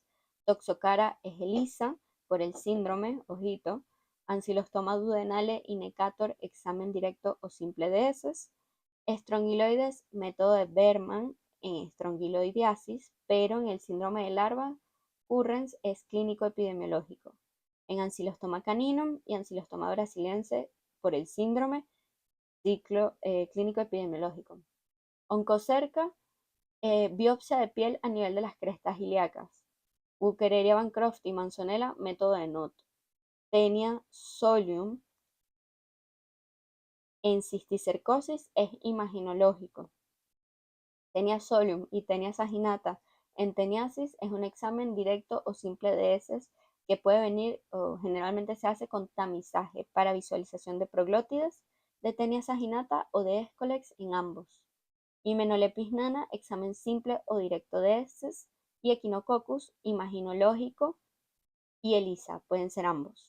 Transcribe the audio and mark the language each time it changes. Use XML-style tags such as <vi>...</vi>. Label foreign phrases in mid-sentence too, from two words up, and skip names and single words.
<es>Toxocara es ELISA por el síndrome, ojito. Ancylostoma duodenale y Necator, examen directo o simple de heces. Estrongiloides, método de Berman en estrongiloidiasis, pero en el síndrome de larva, Currens es clínico epidemiológico. En Ancylostoma caninum y Ancylostoma brasiliense por el síndrome, clínico epidemiológico. Oncocerca, biopsia de piel a nivel de las crestas ilíacas. Wuchereria bancroft y Manzonella, método de NOT. Tenia solium en cisticercosis es imaginológico. Tenia solium y tenia saginata en teniasis es un examen directo o simple de heces que puede venir o generalmente se hace con tamizaje para visualización de proglótides, de tenia saginata o de escolex en ambos. Hymenopeltis nana, examen simple o directo de heces, y Echinococcus, imaginológico, y ELISA, pueden ser ambos.</es>